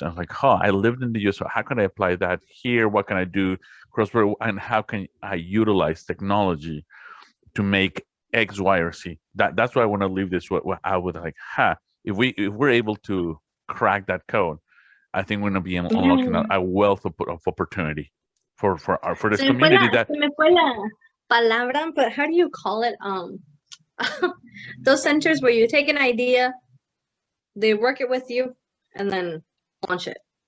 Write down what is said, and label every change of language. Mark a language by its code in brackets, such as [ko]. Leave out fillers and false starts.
[en] And like, I lived in the US, so how can I apply that here? What can I do cross-border, and how can I utilize technology to make X, Y, or Z? That's why I want to leave this. What I would like, if we're able to crack that code, I think we're going to be unlocking Yeah. a wealth of opportunity for this community. That [es] Se me fue la palabra, [en] but how do you call it? Those centers where you take an idea, they work it with you, and then launch it.